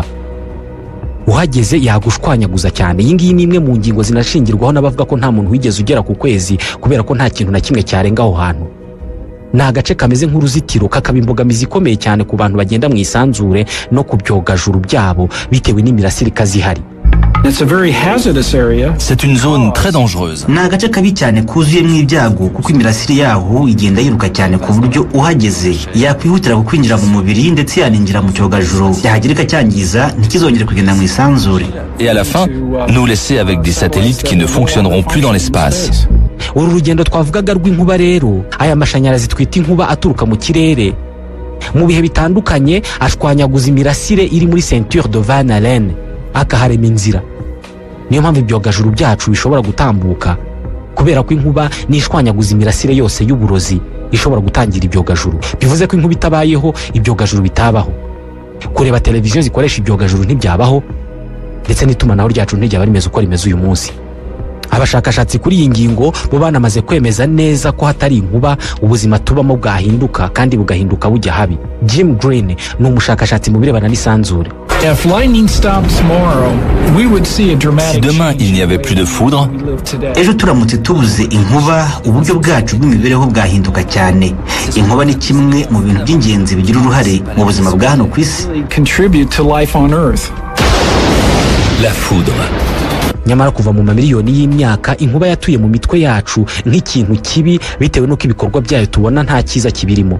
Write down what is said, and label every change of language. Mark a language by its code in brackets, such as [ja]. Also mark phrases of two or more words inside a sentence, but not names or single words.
[rw] Uhageze yagushwanyaguza cyane. Iyi ngiyi ni imwe mu ngingo zinashingirwaho n'abavuga ko nta muntu wigeze ugera ku kwezi kubera ko nta kintu na kimwe cyarenga aho hantu. Ni agace kameze nk'uruzitiro, kakaba imbogamizi ikomeye cyane ku bantu bagenda mu isanzure no ku byogajuru byabo bitewe n'imirasire ikazihari. [fr] C'est une zone très dangereuse. [rw] Ni agace kabi cyane kuzuyemo ibyago kuko imirasire yaho igenda yiruka cyane ku buryo uhageze yakwihutira kukwinjira mu mubiri ndetse yaninjira mu cyogajuru yahagirika cyangiza ntikizongere kugenda mu isanzure. [fr] Et à la fin, nous laisser avec des satellites qui ne fonctionneront plus dans l'espace. [rw] Uru rugendo twavugaga rw'inkuba rero, aya mashanyarazi twita inkuba aturuka mu kirere mu bihe bitandukanye ashwanyaguza imirasire iri muri Ceinture de Van Allen akaharema inzira. Niyo mpamvu ibyogajuru byacu bishobora gutambuka, kubera ko inkuba nishwanyaguza imirasire yose y'uburozi ishobora gutangira ibyogajuru. Bivuze ko inkuba itabayeho ibyogajuru bitabaho. Kureba televiziyo zikoresha ibyogajuru ntibyabaho, ndetse n'itumanaho ryacu ntiryaba rimeze uko rimeze uyu munsi. Abashakashatsi kuri iyi ngingo bo banamaze kwemeza neza ko hatari inkuba ubuzima tubamo bwahinduka kandi bugahinduka bujya habi. Jim Green ni umushakashatsi mu birebana n'isanzure. [fr] Si demain il n'y avait plus de foudre, [rw] ejo turamutse tubuze inkuba uburyo bwacu bw'imibereho bwahinduka cyane. Inkuba ni kimwe mu bintu by'ingenzi bigira uruhare mu buzima bwa hano ku isi. [fr] la foudre. [rw] Nyamara kuva mu mamiliyoni y'imyaka inkuba yatuye mu mitwe yacu nk'ikintu kibi bitewe n'uko ibikorwa byayo tubona nta cyiza kibirimo.